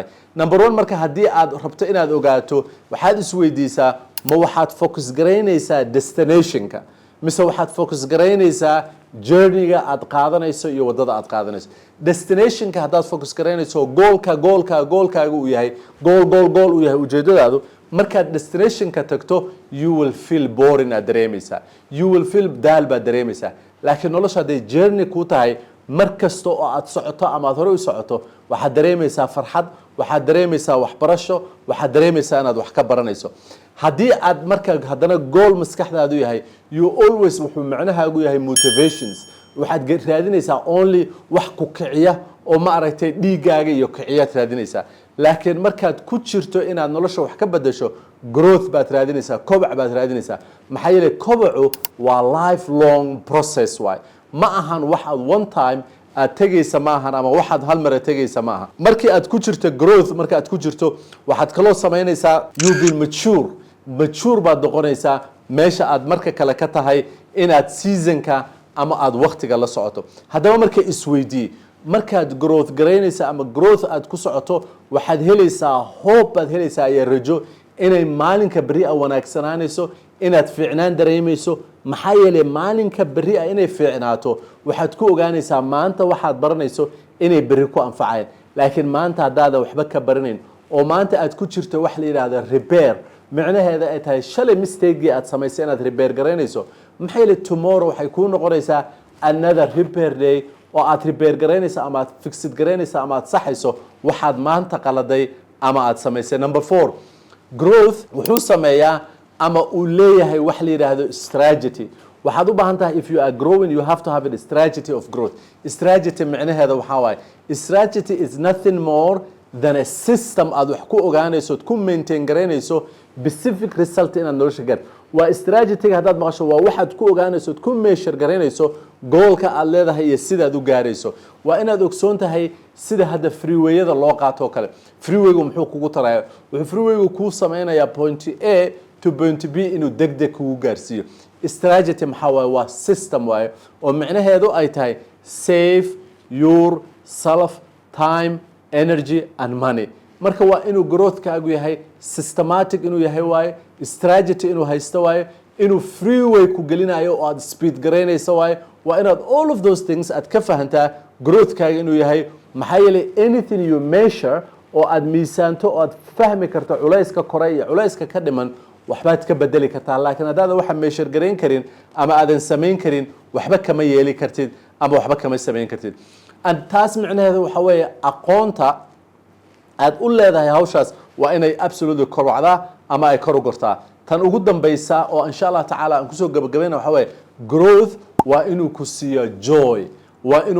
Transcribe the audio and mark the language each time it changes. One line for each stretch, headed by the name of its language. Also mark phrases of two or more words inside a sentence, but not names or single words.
Somali: number 1 marka haddii aad rabto inaad ogaato waxaad isweydiisaa ma waxaad focus garaynaysaa destination-ka mise waxaad focus garaynaysaa journey-ga aad qaadanayso iyo wadada aad qaadanayso. destination-ka haddaad focus garaynayso goolkaaga uu yahay gool uu yahay ujeedadaadu, markaad destination-ka tagto
English: you will feel boring
Somali: aad dareemaysaa,
English: you will feel
Somali: daal baad dareemaysaa. laakiin nolosha hadday journey ku tahay mar kasta oo aad socoto ama aad hore u socoto waxaad dareemaysaa farxad, waxaad dareemaysaa waxbarasho, waxaad dareemaysaa inaad wax ka baranayso. haddii aad marka haddana goal maskaxdaadu yahay
English: you always
Somali: wuxuu macnahaagu yahay motivations, waxaad raadinaysaa only wax ku kiciya oo ma aragtay dhiigaaga iyo kiciyaad raadinaysaa. laakiin markaad ku jirto inaad nolosha wax ka bedesho growth baad raadinaysaa kobac baad raadinaysaa maxaa yeelay kobacu waa
English: lifelong process
Somali: waay ma ahan wax aad
English: one time
Somali: aad tegaysa ma ahan ama waxaad hal mar tegaysa ma aha markii aad ku jirto growth marka aad ku jirto waxaad kaloo samaynaysaa
English: you be
Somali: mature baad noqonaysaa meesha aad marka kale ka tahay inaad seasonka ama aad waqtiga la socoto haddaba marka isweydii markaad growth garaynaysa ama growth aad ku socoto waxaad helaysaa hope baad helaysaa iyo rajo inay maalinka beri a wanaagsanaanayso inaad fiicnaan dareemayso maxaa yeelay maalinka beri a inay fiicnaato waxaad ku ogaanaysaa maanta waxaad baranayso inay beri ku anfacayaan laakiin maanta haddaada waxba ka baranayn oo maanta aad ku jirto wax la yidhaahdo repair micnaheeda ay tahay shalay mistakegii aad samaysay inaad repair garaynayso maxaa yeelay tomorrow waxay kuu noqonaysaa
English: another repair day
Somali: oo aad repair garaynaysa ama aad fixid garaynaysa ama aad saxayso waxaad maanta qaladay ama aad samaysay number 4 growth wuxuu sameeyaa ama uu leeyahay wax la yiraahdo strategy waxaad u baahan tahay
English: if you are growing you have to have a strategy of growth strategy
Somali: micnaheeda waxa waaye
English: strategy is nothing more than a system
Somali: aad wax ku ogaanayso ku maintain garaynayso
English: specific result
Somali: inaad nolosha gaar waa strategy haddaad maqasho waa waxaad ku ogaanayso ku measure garaynayso goalka aad leedahay iyo sidaad u gaarayso waa inaad ogsoon tahay sida hadda freewayada loo qaato kale freewaygu muxuu kugu tarayaa wuxuu freewaygu ku sameeyaa
English: point A to point B
Somali: inuu degdeg kugu gaarsiiyo strategy maxaa waaye waa system waaye oo micnaheedu ay tahay save
English: your self time energy and money
Somali: marka waa inuu growthkaagu yahay systematic inuu yahay waaye strategy inuu haysto waaye inuu freeway ku gelinayo oo aad speed garaynayso waaye waa inaad
English: all of those things
Somali: aad ka fahantaa growthkaaga inuu yahay maxaa yeelay
English: anything you measure
Somali: oo aad miisaanto oo aad fahmi karto culayska kore iyo culayska ka dhiman waxbaad ka bedeli kartaa laakiin haddaad waxa measure garayn karin ama aadan samayn karin waxba kama yeeli kartid ama waxba kama samayn kartid taas micnaheedu waxa weeye aqoonta aad u leedahay hawshaas waa inay absolutely korwacdaa ama ay kor u gortaa tan ugu dambaysa oo
Arabic: insha Allah tacaala
Somali: aan kusoo gabagabayna waxa weeye growth waa inuu ku siiyo joy waa inuu